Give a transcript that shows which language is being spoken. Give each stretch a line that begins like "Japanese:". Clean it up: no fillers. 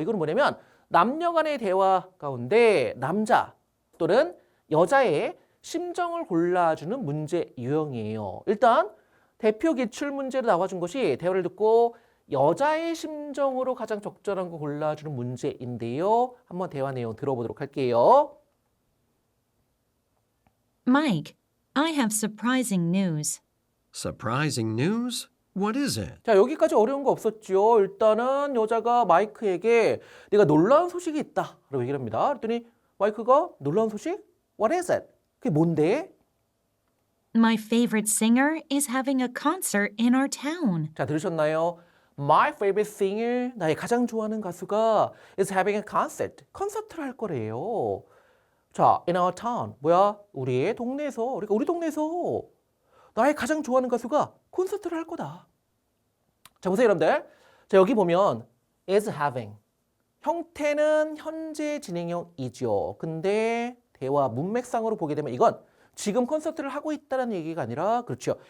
Korean: 이거는 뭐냐면 남녀 간의 대화 가운데 남자 또는 여자의 심정을 골라주는 문제 유형이에요. 일단 대표 기출 문제로 나와준 것이 대화를 듣고 여자의 심정으로 가장 적절한 거 골라주는 문제인데요. 한번 대화 내용 들어보도록 할게요.
English: Mike, I have surprising news. Surprising news? What is it?
Korean: 자, 여기까지 어려운 거 없었죠. 일단은 여자가 마이크에게 내가 놀라운 소식이 있다 라고 얘기를 합니다. 그랬더니 마이크가 놀라운 소식?
English: What is it?
Korean: 그게 뭔데?
English: My favorite singer is having a concert in our town.
Korean: 자, 들으셨나요?
English: My favorite singer,
Korean: 나의 가장 좋아하는 가수가
English: is having a concert.
Korean: 콘서트를 할 거래요. 자,
English: in our town.
Korean: 뭐야? 우리의 동네에서. 그러니까 우리 동네에서 나의 가장 좋아하는 가수가 콘서트를 할 거다. 자, 보세요, 여러분들. 자, 여기 보면
English: is having.
Korean: 형태는 현재 진행형이죠. 근데 대화 문맥상으로 보게 되면 이건 지금 콘서트를 하고 있다는 얘기가 아니라 그렇죠.